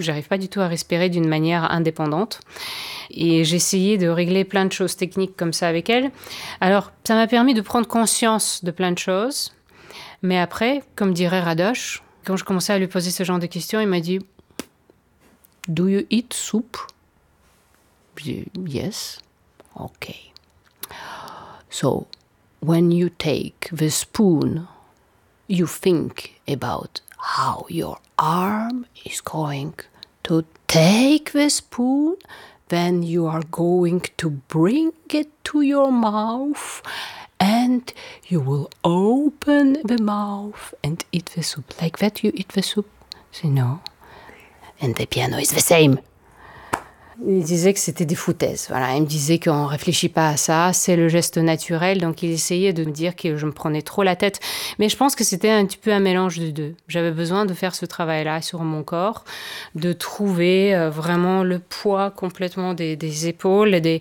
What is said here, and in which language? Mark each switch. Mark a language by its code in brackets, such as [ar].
[fr] J'arrive pas du tout à respirer d'une manière indépendante. Et j'essayais de régler plein de choses techniques comme ça avec elle. Alors, ça m'a permis de prendre conscience de plein de choses. Mais après, comme dirait Radoche, quand je commençais à lui poser ce genre de questions, il m'a dit « [en] Do you eat soup ?» Yes. Okay. So, when you take the spoon, you think about how your arm is going to take the spoon, then you are going to bring it to your mouth, and you will open the mouth and eat the soup. Like that you eat the soup? Say no. And the piano is the same. [fr] Il disait que c'était des foutaises. Voilà. Il me disait qu'on ne réfléchit pas à ça, c'est le geste naturel. Donc, il essayait de me dire que je me prenais trop la tête. Mais je pense que c'était un petit peu un mélange de deux. J'avais besoin de faire ce travail-là sur mon corps, de trouver vraiment le poids complètement des épaules.